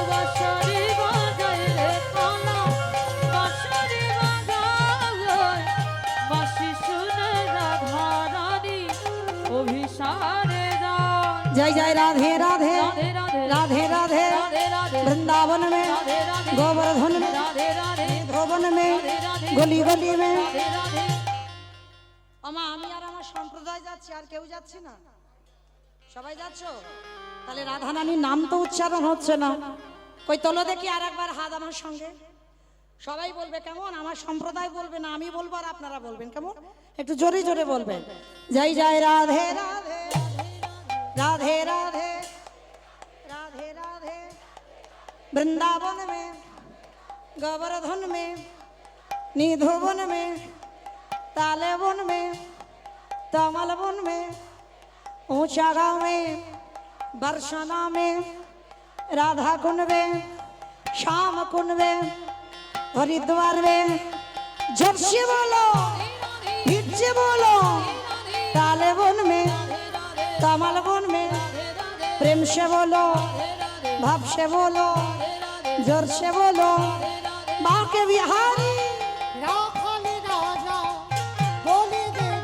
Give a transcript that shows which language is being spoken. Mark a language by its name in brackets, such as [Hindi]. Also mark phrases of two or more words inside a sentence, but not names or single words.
[Bangla] বাঁশরি বাজায় রে কালা, বাঁশরি বাজায়, বাঁশি শুনে রাধা রানী অভিসারে যায়। [Hindi] जय जय राधे राधे রাধে রাধে राधे राधे রাধে রাধে वृंदावन में, রাধে রাধে गोवर्धन में, রাধে রাধে भवन में, गली गली में। রাধে রাধে। [Bangla] আমা আমি আর আমার সম্প্রদায় যাচ্ছি, আর কেউ যাচ্ছি না? সবাই যাচ্ছ? তাহলে রাধা রানীর নাম তো উচ্চারণ হচ্ছে না। কই তোলো দেখি আর একবার হাত আমার সঙ্গে। সবাই বলবে, কেমন? আমার সম্প্রদায় বলবে না, আমি বলবো আর আপনারা বলবেন, কেমন? একটু জোরে জোরে বলবেন। জয় জয় রাধে রাধে [Hindi] राधे राधे राधे राधे वृंदावन में, गोवर्धन में, निधुवन में, तालेवन में, तमलवन में, ऊंचा गांव में, बरसाना में, राधा कुंड में, श्याम कुंड में, हरिद्वार में। जब से बोलो फिर से बोलो, तालेवन में, कमलवन में, प्रेम से बोलो, भाव से बोलो, जोर से बोलो, बाके बिहारी। [Bangla] রাখাল রাজা বলে